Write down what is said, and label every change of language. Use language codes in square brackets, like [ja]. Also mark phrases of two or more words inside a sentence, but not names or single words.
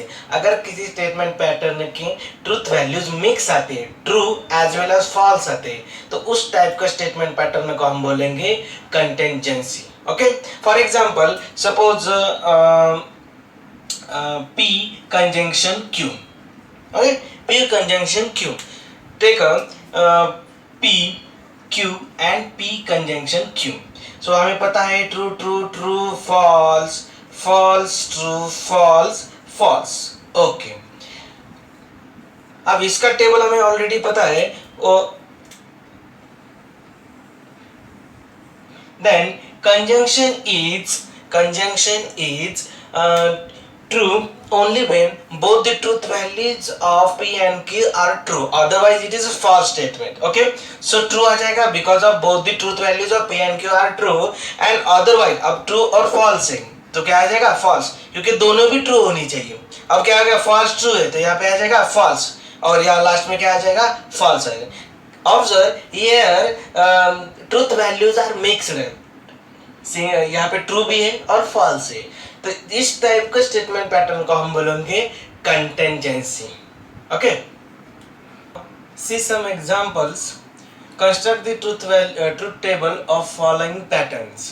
[hi] अगर किसी [en] statement pattern [hi] की [en] truth values [hi] मिक्स आते हैं, [en] true as well as false [hi] आते हैं, तो उस टाइप का [en] statement pattern [hi] को हम बोलेंगे कंटिन्यूएंसी. [en] okay, for example suppose p conjunction q. okay, p conjunction q. Take p, q and p conjunction q. [hi] So हमें पता है [en] true true true false false true false false. [hi] Okay. अब इसका टेबल हमें ऑलरेडी पता है. [en] Then conjunction is true only when both the truth values of p and q are true, otherwise it is a false statement. Okay, so true [hi] आ जाएगा [en] because of both the truth values of p and q are true, and otherwise [hi] अब true और false है तो क्या आ जाएगा false, क्योंकि दोनों भी true होनी चाहिए. अब क्या आ गया [en] false true [hi] है तो यहाँ पे आ जाएगा false, और यहाँ लास्ट में क्या आ जाएगा false आएगा. [en] Observe here truth values are mixed. [hi] यहाँ पे ट्रू भी है और फॉल्स है, तो इस टाइप का [en] statement pattern [hi] को हम बोलेंगे कंटिन्जेंसी. [en] okay, see some examples. construct the truth table of following patterns.